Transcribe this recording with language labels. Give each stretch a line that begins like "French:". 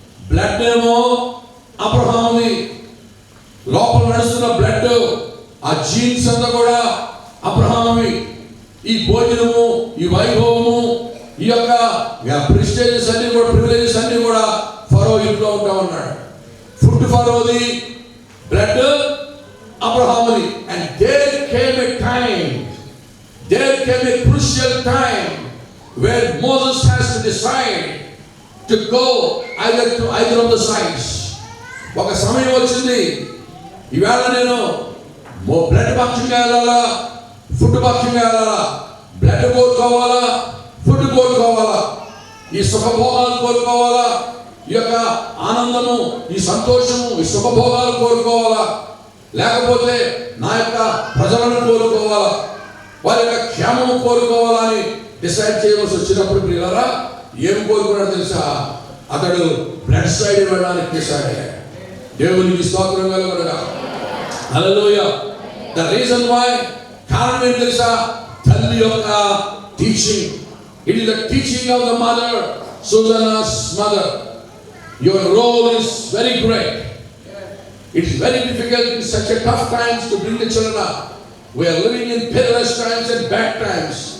Telugu: Blood ఏమో అబ్రహాముది, లోపల నడుస్తున్న బ్లడ్, ఆ జీన్స్ అంతా కూడా అబ్రహామువి. ఈ భోజనము, ఈ వైభవము, ఈ యొక్క ప్రిస్టేజెస్ అన్ని కూడా, ప్రివిలేజెస్ అన్ని కూడా ఫరో ఇంట్లో ఉంటా ఉన్నాడు. Food ఫరోది, blood అబ్రహాముది.
English: And there came a time, there came a crucial time where Moses has to decide to go either of the sides.
Telugu: ఒక సమయం వచ్చింది, ఈవేళ నేను బ్లడ్ పక్షంగా వెళ్ళాలా, ఫుడ్ పక్షంగా వెళ్ళాలా? Blood కోరుకోవాలా, food కోరుకోవాలా? ఈ సుఖభోగాలు కోరుకోవాలా? ఈ యొక్క ఆనందము, ఈ సంతోషము, ఈ సుఖభోగాలు కోరుకోవాలా? లేకపోతే నా యొక్క ప్రజలను కోరుకోవాలా, వారి యొక్క క్షేమము కోరుకోవాలని డిసైడ్ చేయవలసి వచ్చినప్పుడు ప్రియులారా ఏం కోరుకున్నాడు తెలుసా? అతడు బ్లడ్ సైడ్ వెళ్ళడానికి డిసైడ్ అయ్యాడు. దేవునికి స్తోత్రం కలుగునుగా. హల్లెలూయా.
English: the reason why,
Telugu: కారణం ఏం తెలుసా? తల్లి యొక్క teaching.
English: It is the teaching of the mother, Sujana's mother. Your role is very great. It is very difficult in such a tough times to bring the children up. We are living in perilous times and bad times.